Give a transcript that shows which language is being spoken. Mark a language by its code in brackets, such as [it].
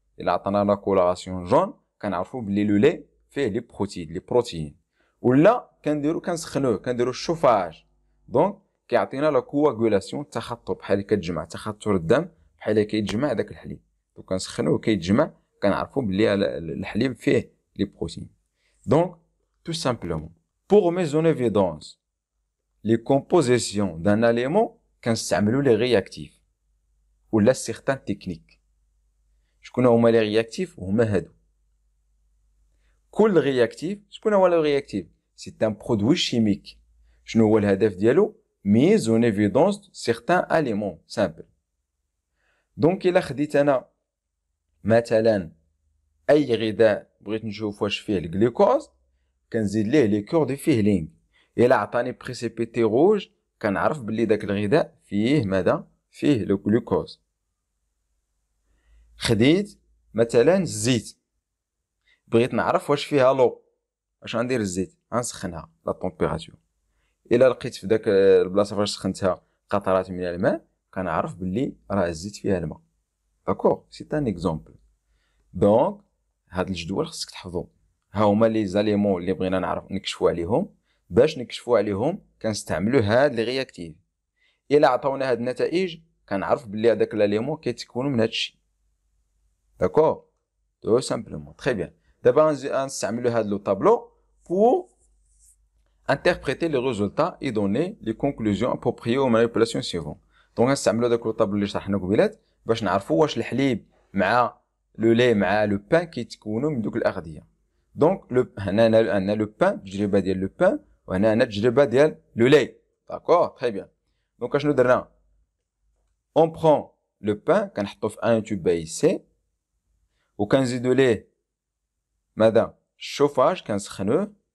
[ar] الا عطانا لا كولوراسيون جون كنعرفو بلي لو لي فيه لي بروتيين. ولا كنسخنوه كنديرو الشوفاج. دونك كيعطينا لا كواغولاسيون التخثر بحال كتجمع تخثر الدم بحال كيتجمع داك الحليب. دونك كنسخنوه كيتجمع كنعرفوا بلي الحليب فيه لي بروتين. [fr] دونك tout simplement pour mettre en évidence les compositions d'un aliment [ar] كنستعملوا لي رياكتيف ولا [fr] certains techniques. [ar] شكون هما لي رياكتيف؟ هما هادو. كل رياكتيف شكون هو لو رياكتيف؟ [fr] سي ان برودوي شيميك. [ar] شنو هو الهدف ديالو؟ [fr] mise en évidence certains aliments simples. [ar] دونك الا خديت انا مثلا اي غذاء بغيت نشوف واش فيه الجلوكوز كنزيد ليه لي كور دو فيهلينغ. الا عطاني بريسيبيتي روج كنعرف بلي داك الغذاء فيه ماذا؟ فيه لو جلوكوز. خديت مثلا الزيت بغيت نعرف واش فيها لو اش غندير الزيت غنسخنها لا طومبيراتور. الا لقيت في داك البلاصه فاش سخنتها قطرات من الماء كنعرف بلي راه الزيت فيها الماء. [fr] داكور. سي ان اكزومبل. [ar] دونك هاد الجدول خصك تحفظو. ها هما لي زاليمون اللي بغينا نعرف نكشفوا عليهم. باش نكشفوا عليهم كنستعملوا هاد لي رياكتيف. الا عطاونا هاد النتائج كنعرف بلي هذاك لاليمون كيتكونوا من هاد الشيء. [fr] داكور. تو سامبلومون. تري بيان. [ar] دابا غنستعملوا هاد لو طابلو [fr] pour interpréter les résultats et donner les conclusions appropriées aux manipulations suivantes. [ar] دونك غنستعملوا داك لو طابلو اللي شرحنا قبيلات باش نعرفوا واش الحليب مع لو لي مع لو بان كيتكونوا من دوك الاغذيه. دونك هنا عندنا لو بان التجربه ديال لو بان وهنا عندنا التجربه ديال لو لي. [fr] داكور. تري بيان. [ar] دونك اشنو درنا؟ اون برون لو بان كنحطو في ان توب باي سي وكنزيدو ليه ماذا؟ الشوفاج كنسخنوه.